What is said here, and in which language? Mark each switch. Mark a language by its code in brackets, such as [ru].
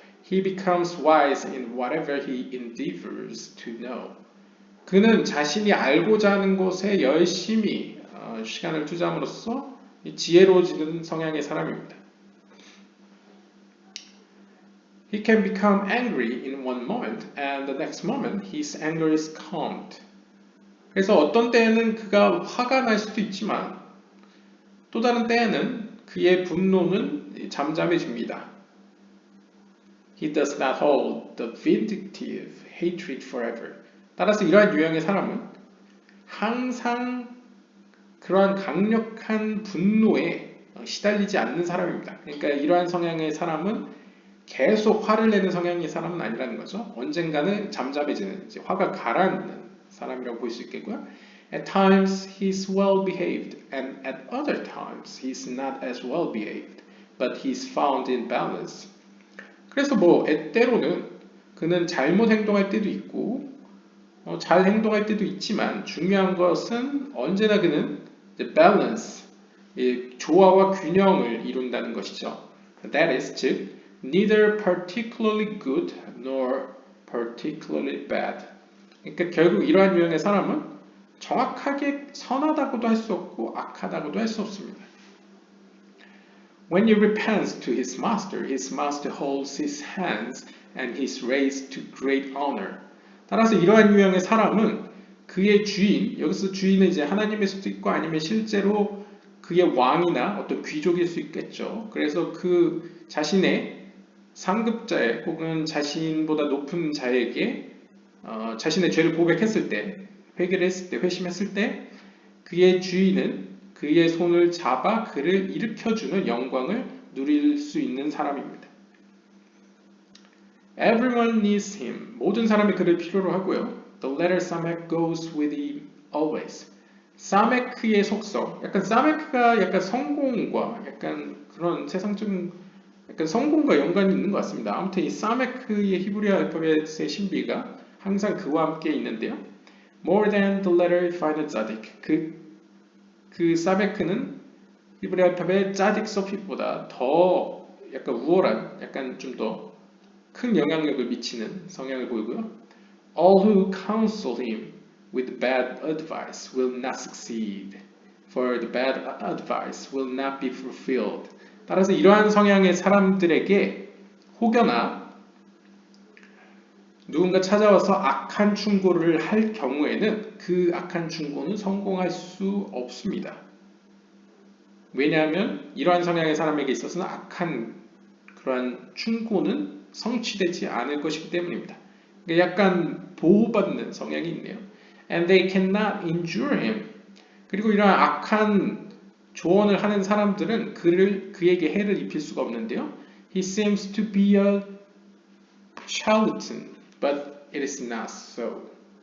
[en] He becomes wise in whatever he endeavors to know. [ko] 그는 자신이 알고자 하는 것에 열심히 시간을 투자함으로써 지혜로워지는 성향의 사람입니다. [en] He can become angry in one moment and the next moment his anger is calmed. [ko] 그래서 어떤 때에는 그가 화가 날 수도 있지만 또 다른 때에는 그의 분노는 잠잠해집니다. [en] He does not hold the vindictive hatred forever. [ko] 따라서 이러한 유형의 사람은 항상 그러한 강력한 분노에 시달리지 않는 사람입니다. 그러니까 이러한 성향의 사람은 계속 화를 내는 성향의 사람은 아니라는 거죠. 언젠가는 잠잠해지는, 이제 화가 가라앉는 사람이라고 볼 수 있겠고요. [en] At times he's well behaved and at other times he's not as well behaved, but he's found in balance. [ko] 그래서 때로는 그는 잘못 행동할 때도 있고 잘 행동할 때도 있지만 중요한 것은 언제나 그는 balance, 조화와 균형을 이룬다는 것이죠. [en] That is, [ko] 즉 [en] neither particularly good nor particularly bad. [ko] 그러니까 결국 이러한 유형의 사람은 정확하게 선하다고도 할 수 없고 악하다고도 할 수 없습니다. [en] When he repents to his master holds his hands and he is raised to great honor. [ko] 따라서 이러한 유형의 사람은 그의 주인, 여기서 주인은 이제 하나님일 수도 있고 아니면 실제로 그의 왕이나 어떤 귀족일 수 있겠죠. 그래서 그 자신의 상급자에 혹은 자신보다 높은 자에게 자신의 죄를 고백했을 때, 회개를 했을 때, 회심했을 때 그의 주인은 그의 손을 잡아 그를 일으켜주는 영광을 누릴 수 있는 사람입니다. [en] Everyone needs him. [ko] 모든 사람이 그를 필요로 하고요. [en] The letter Samek goes with him always. [ko] 사메크의 속성. 약간 사메크가 약간 성공과 약간 그런 세상적인 약간 성공과 연관이 있는 것 같습니다. 아무튼 이 사메크의 히브리 알파벳의 신비가 항상 그와 함께 있는데요. [en] More than the letter final tzaddik. [ko] 그 사메크는 히브리 알파벳 짜딕 서핏보다 더 약간 우월한, 약간 좀 더 큰 영향력을 미치는 성향을 보이고요. [en] All who counsel him with bad advice will not succeed, for the bad advice will not be fulfilled. [ko] 따라서 이러한 성향의 사람들에게 혹여나 누군가 찾아와서 악한 충고를 할 경우에는 그 악한 충고는 성공할 수 없습니다. 왜냐하면 이러한 성향의 사람에게 있어서는 악한 그러한 충고는 성취되지 않을 것이기 때문입니다. 약간 보호받는 성향이 있네요. [en] And they cannot endure him. [ko] 그리고 이러한 악한 조언을 하는 사람들은 그에게 해를 입힐 수가 없는데요. [en] He seems to be a charlatan, but it is not so.